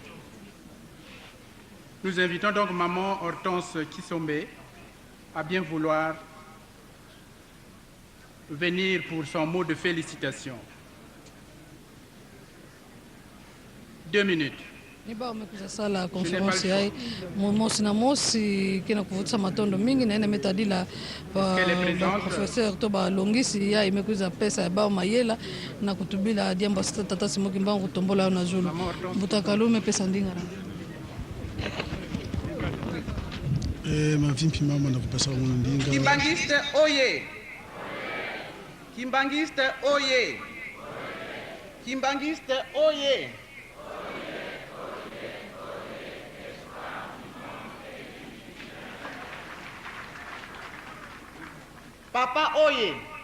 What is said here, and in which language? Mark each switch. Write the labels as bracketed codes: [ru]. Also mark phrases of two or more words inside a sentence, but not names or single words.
[fr] Nous invitons donc Maman Hortense Kisombe à bien vouloir venir pour son mot de félicitation. 2 minutes. [ktu] Niba umekuja sala konferensi yai mosi na mosi kina kuvutisha matondo mingi na ina metadila professeur to balongisi ya imekuza pesa ya bao mayela na kutubila diamba tata Simon Kimbangu kutombola na zulu mbutakalume pesa ndingara mavimpi mama na kupesa mwana ndinga. Kimbangiste oye! Kimbangiste oye! Kimbangiste oye! Papa oye!